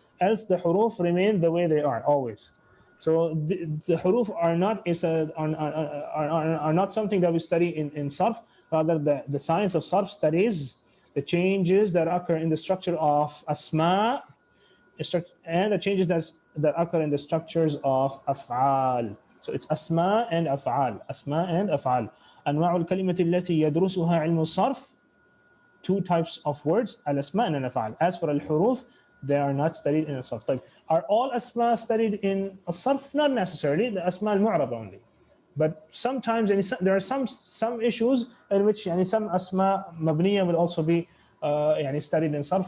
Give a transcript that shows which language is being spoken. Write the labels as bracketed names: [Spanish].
[English] Else the huruf remain the way they are always. So the huruf are not something that we study in Sarf. Rather, the science of Sarf studies the changes that occur in the structure of asma and the changes that occur in the structures of af'al. So it's asma and af'al. Asma and af'al. [Arabic] أنواع الكلمة التي يدرسها علم الصرف. [English] 2 types of words, al-asma and al-af'al. As for al-huruf, they are not studied in al-sarf. [Arabic] طيب. [English] Are all asma studied in al-sarf? Not necessarily. The asma al-mu'raba only. But sometimes there are some issues in which some asma mabniya will also be studied in sarf.